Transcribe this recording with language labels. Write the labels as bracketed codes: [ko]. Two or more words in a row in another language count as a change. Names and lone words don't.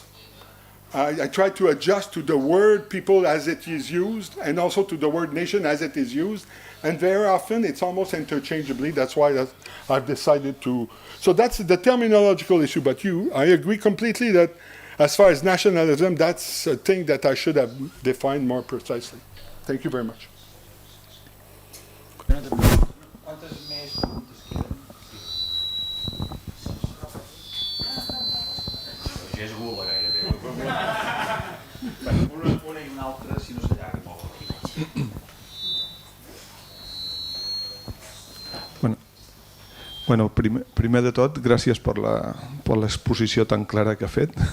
[en] I try to adjust to the word people as it is used and also to the word nation as it is used, and very often it's almost interchangeably. That's why I've decided to. So that's the terminological issue, but I agree completely that as far as nationalism, that's a thing that I should have defined more precisely. Thank you very much. [ca] Una i una altra, si no s'allarga molt. Bueno, primer de tot, gràcies per l'exposició tan clara que ha fet.